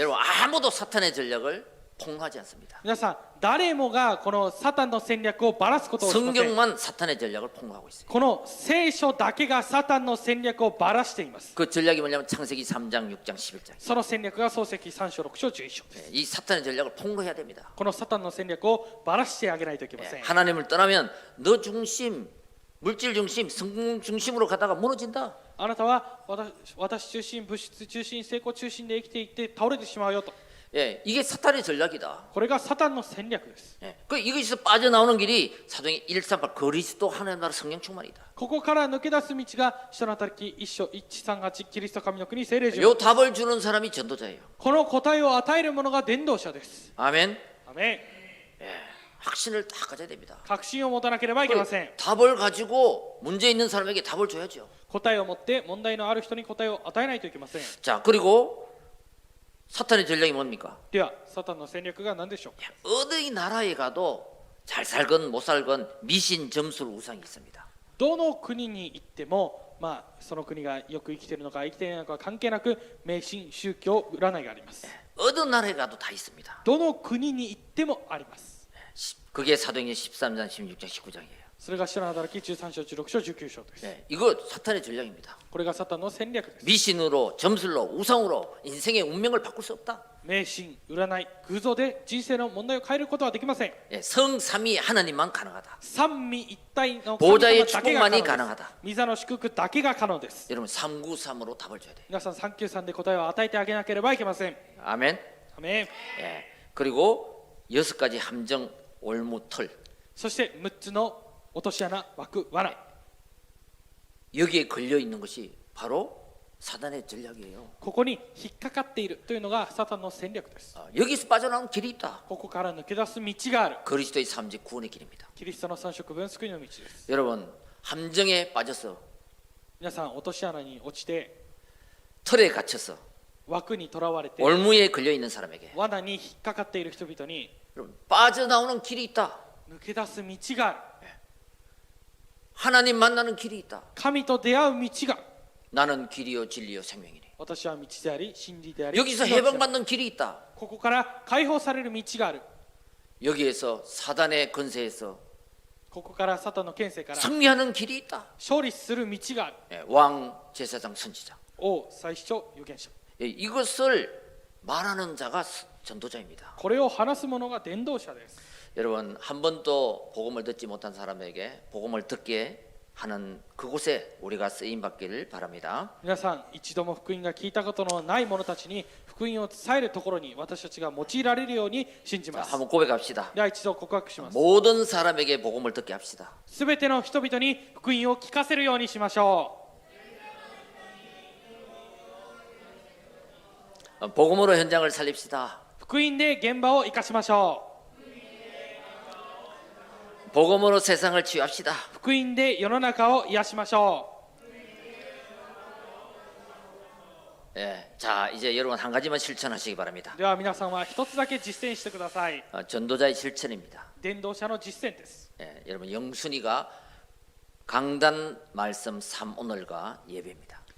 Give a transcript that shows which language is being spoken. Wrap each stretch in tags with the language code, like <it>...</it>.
<ko>여러분 아무도 사탄의 전략을 폭로하지 않습니다.</ko> <ja>皆さん誰もがこのサタンの戦略をばらすことをしません</ja> <ko>성경만 사탄의 전략을 폭로하고 있어요.</ko> <ja>この聖書だけがサタンの戦略をばらしています</ja> <ko>그 전략이 뭐냐면 창세기 3장, 6장, 11장.</ko> <ja>その戦略が創世記3章6章11章です</ja> <ko>이 사탄의 전략을 폭로해야 됩니다.</ko> <ja>このサタンの戦略をばらしてあげないといけません</ja> <ko>하나님을 떠나면 너 중심, 물질 중심, 성공 중심으로 가다가 무너진다.</ko> <ja>あなたは私中心物質中心成功中心で生きていって倒れてしまうよと</ja> <ko>예, 이게 사탄의 전략이다.</ko> <ja>これがサタンの戦略です</ja> <ko>예, 그 이것에서 빠져나오는 길이 사도행전 138 그리스도 하나님 나라 성령 충만이다.</ko> <ja>ここから抜け出す道が使徒の働き1章138キリスト神の国聖霊</ja> <ko>요 답을 주는 사람이 전도자예요.</ko> <ja>この答えを与える者が伝道者です</ja> <ko>아멘.</ko> <ja>アメン</ja> <ko>확신을 다 가져야 됩니다.</ko> <ja>確信を持たなければいけません</ja> <ko>답을 가지고 문제 있는 사람에게 답을 줘야죠.</ko> <ja>答えを持って問題のある人に答えを与えないといけません</ja> <ko>자, 그리고 사탄의 전략이 뭡니까?</ko> <ja>ではサタンの戦略が何でしょうか</ja> <ko>어디 나라에 가도 잘 살건 못 살건 미신 점술 우상이 있습니다.</ko> <ja>どの国に行ってもその国がよく生きているのか生きていないのか関係なく迷信宗教占いがあります</ja> <ko>어느 나라에 가도 다 있습니다.</ko> <ja>どの国に行ってもあります</ja> <ko>그게 사도행전 13장, 16장, 19장이에요.</ko> <ja>それが使徒の働き13章16章19章です</ja> <ko>이거 사탄의 전략입니다.</ko> <ja>これがサタンの戦略です</ja> <ko>미신으로, 점술로, 우상으로 인생의 운명을 바꿀 수 없다.</ko> <ja>迷信占い偶像で人生の問題を変えることはできません</ja> <ko>성삼위 하나님만 가능하다.</ko> <ja>三位一体の</ja> <ko>보좌의</ko> <ja>神様だけが可能</ja> <ko>축복만이</ko> <ja>です</ja> <ko>가능하다.</ko> <ja>御座の祝福だけが可能です</ja> <ko>여러분 393으로 답을 줘야 돼요.</ko> <ja>皆さん393で答えを与えてあげなければいけません</ja> <ko>아멘.</ko> <ja>アメン</ja> <ko>예. 그리고 6가지 함정 올무틀.</ko> <ja>そして6つの落とし穴枠罠</ja> <ko>여기에 걸려 있는 것이 바로 사단의 전략이에요.</ko> <ja>ここに引っかかっているというのがサタンの戦略です</ja> <ko>여기서 빠져나오는 길이 있다.</ko> <ja>ここから抜け出す道がある</ja> <ko>그리스도의 삼직 구원의 길입니다.</ko> <ja>キリストの三色分救いの道です</ja> <ko>여러분 함정에 빠져서</ko> <ja>皆さん落とし穴に落ちて</ja> <ko>틀에 갇혀서</ko> <ja>枠にとらわれて</ja> <ko>올무에 걸려 있는 사람에게</ko> <ja>罠に引っかかっている人々に</ja> <ko>여러분 빠져나오는 길이 있다.</ko> <ja>抜け出す道がある</ja> <ko>하나님 만나는 길이 있다.</ko> <ja>神と出会う道が</ja> <ko>나는 길이요 진리요 생명이니.</ko> <ja>私は道であり真理であり</ja> <ko>여기서</ko> <ja>命である</ja> <ko>해방받는 길이 있다.</ko> <ja>ここから解放される道がある</ja> <ko>여기에서 사단의 권세에서</ko> <ja>ここからサタンの権勢から</ja> <ko>승리하는 길이 있다.</ko> <ja>勝利する道がある</ja> <ko>왕 제사장 선지자.</ko> <ja>王最初預言者</ja> <ko>이것을 말하는 자가 전도자입니다.</ko> <ja>これを話す者が伝道者です</ja> <ko>여러분 한 번도 복음을 듣지 못한 사람에게 복음을 듣게 하는 그곳에 우리가 쓰임 받기를 바랍니다.</ko> <ja>皆さん一度も福音が聞いたことのない者たちに福音を伝えるところに私たちが用いられるように信じ</ja> <ko>자,</ko> <ja>ます</ja> <ko>한번 고백합시다.</ko> <ja>では一度告白します</ja> <ko>모든 사람에게 복음을 듣게 합시다.</ko> <ja>すべての人々に福音を聞かせるようにしましょ</ja> <ko>복음으로 현장을 살립시다.</ko> <ja>う福音で現場を生かしましょ</ja> <ko>복음으로 세상을 치유합시다.</ko> <ja>う福音で世の中を癒しましょ</ja> <ko>예, 자 이제 여러분 한 가지만 실천하시기 바랍니다.</ko> <ja>う。では皆さんは一つだけ実践してください。</ja> <ko>전도자의 실천입니다.</ko> <ja>伝道者の実践です。</ja> <ko>예, 여러분 영순이가 강단 말씀 3오늘과 예배입니다.</ko>